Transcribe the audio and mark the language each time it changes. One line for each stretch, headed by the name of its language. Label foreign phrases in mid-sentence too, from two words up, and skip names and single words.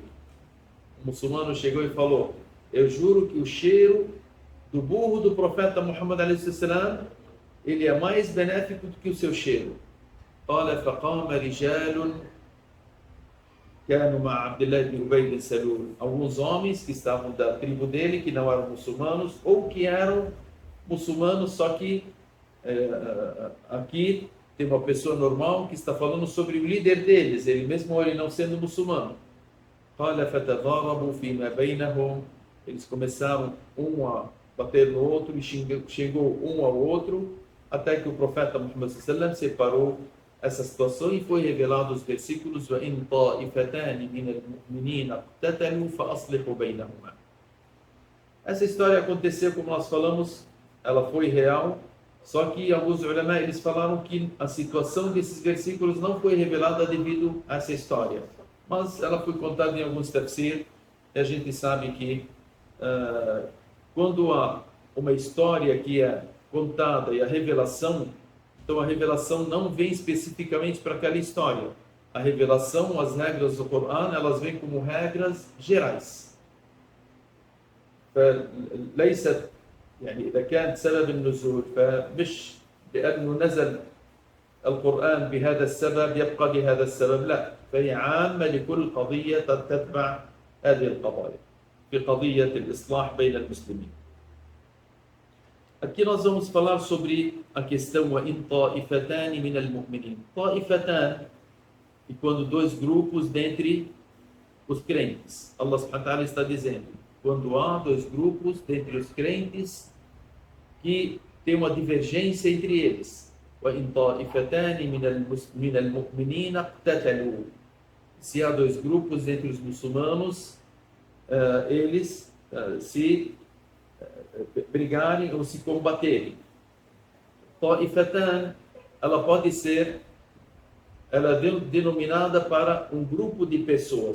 Portuguese: O muçulmano chegou e falou: eu juro que o cheiro do burro do profeta Muhammad
Arabic: عليه الصلاة والسلام
Portuguese: ele é mais benéfico do que o seu cheiro.
Arabic: قال فقام رجال كانوا مع عبد الله بن أبي بن سلول.
Portuguese: Alguns homens que estavam da tribo dele, que não eram muçulmanos, ou que eram muçulmanos, só que aqui tem uma pessoa normal que está falando sobre o líder deles, ele mesmo ele não sendo muçulmano.
Arabic: قال فتضاربوا فيما بينهم.
Portuguese: Eles começaram um a bater no outro e chegou um ao outro, até que o profeta Muhammad
Arabic: صلى الله عليه وسلم
Portuguese: separou essa situação e foi revelado os versículos
Arabic: وَإِنْ طَائِفَتَانِ مِنَ الْمُؤْمِنِينَ اقْتَتَلُوا فَأَصْلِحُوا بَيْنَهُمَا.
Portuguese: Essa história aconteceu, como nós falamos, ela foi real, só que alguns ulama eles falaram que a situação desses versículos não foi revelada devido a essa história, mas ela foi contada em alguns tafsir, e a gente sabe que quando há uma história que é contada e a revelação, então a revelação não vem especificamente para aquela história. A revelação, as regras do Corão, elas vêm como regras gerais.
Arabic: فليست يعني إذا كان سبب النزول فمش لأنه نزل القرآن بهذا السبب يبقى لهذا السبب، لا، فهي عامة لكل قضية تتبع هذه القضايا في قضية الإصلاح بين المسلمين.
Portuguese: Aqui nós vamos falar sobre a questão
Arabic: وَإِنْ طَائِفَتَانِ مِنَ الْمُؤْمِنِينَ. طائفتان,
Portuguese: e quando dois grupos dentre os crentes.
Arabic: الله سبحانه وتعالى
Portuguese: está dizendo, quando há dois grupos dentre os crentes que tem uma divergência entre eles.
Arabic: وَإِنْ طَائِفَتَانِ مِنَ الْمُؤْمِنِينَ اقْتَتَلُوا.
Portuguese: Se há dois grupos entre os muçulmanos, eles se brigarem ou se combaterem. Ta'ifatan, ela pode ser, ela é denominada para um grupo de pessoas.